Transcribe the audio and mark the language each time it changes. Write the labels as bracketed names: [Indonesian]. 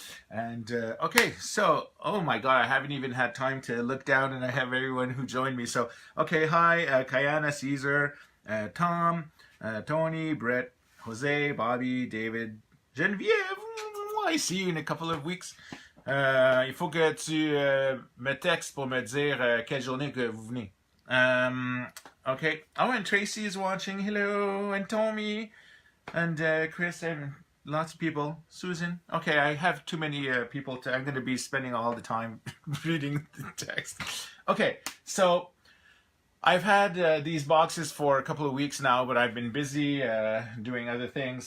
[English] And okay, so, oh my god, I haven't even had time to look down, and I have everyone who joined me. So, okay, hi, Kayana, Caesar, Tom, Tony, Brett, Jose, Bobby, David, Geneviève, I see you in a couple of weeks. [French] Il faut que tu me textes pour me dire quelle journée que vous venez. [English] Okay. Oh, and Tracy is watching. Hello, and Tommy, and Chris, and lots of people. Susan. Okay, I have too many people to. I'm going to be spending all the time reading the text. Okay, so I've had these boxes for a couple of weeks now, but I've been busy doing other things.